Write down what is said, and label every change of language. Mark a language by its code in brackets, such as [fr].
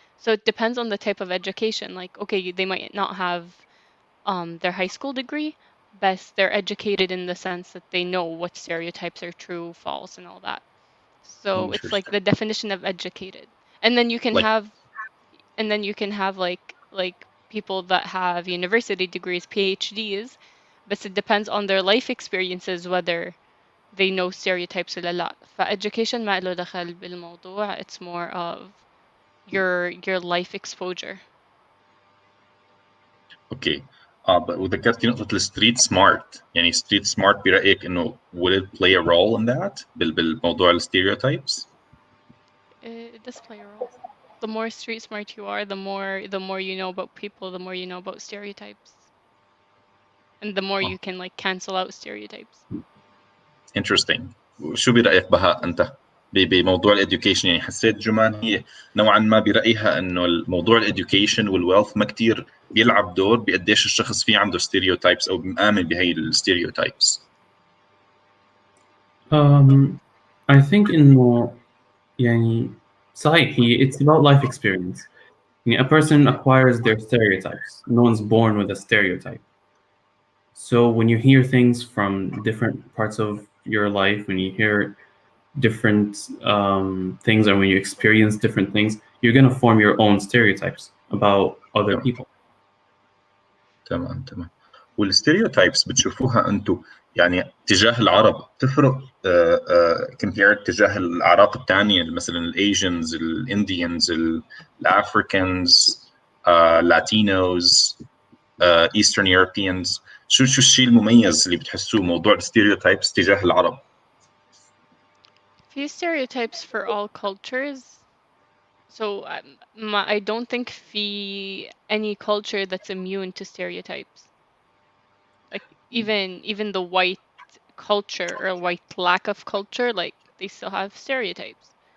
[en] So it depends on the type of education. Like, okay, they might not have their high school degree, but they're educated in the sense that they know what stereotypes are true, false, and all that. So it's like the definition of educated. And then you can have like people that have university degrees, PhDs, but it depends on their life experiences whether they know stereotypes [ar] ولا لا. فeducation ما له دخل بالموضوع. [en] It's more of your life exposure. [ar] اوكي. وذكرتي نقطة الستريت سمارت. يعني ستريت سمارت برأيك إنه [en] will it play a role in that [ar] بالموضوع الستيريوتايبس؟ [en] It does play a role. The more street smart you are, the more you know about people, the more you know about stereotypes, and the more you can like cancel out stereotypes. Interesting. [ar] شو برأيك بها أنت بموضوع الإديوكيشن؟ يعني حسيت جمان هي نوعا ما برأيها إنه الموضوع الإديوكيشن والويلث ما كتير بيلعب دور بقديش الشخص فيه عنده ستيريوتايبس أو مآمن بهي الستيريوتايبس. [en] I think [ar] إنه يعني صحيح هي [en] it's about life experience. [ar] يعني [en] a person acquires their stereotypes. No one's born with a stereotype. So when you hear things from different parts of your life, when you hear different things, or when you experience different things, you're going to form your own stereotypes about other people. [ar] تمام. والستيريوتايبس بتشوفوها انتم يعني تجاه العرب تفرق compared تجاه الاعراق الثانيه مثلا الايجنز، الانديانز، الافريكانز، لاتينوز؟ [en] Eastern Europeans. [ar] شو الشيء المميز اللي بتحسوه موضوع الستيريوتايبس تجاه العرب؟ في [en] stereotypes for all cultures. So I don't think [ar] في [en] any culture that's immune to stereotypes. Like even the white culture or white lack of culture, like they still have stereotypes.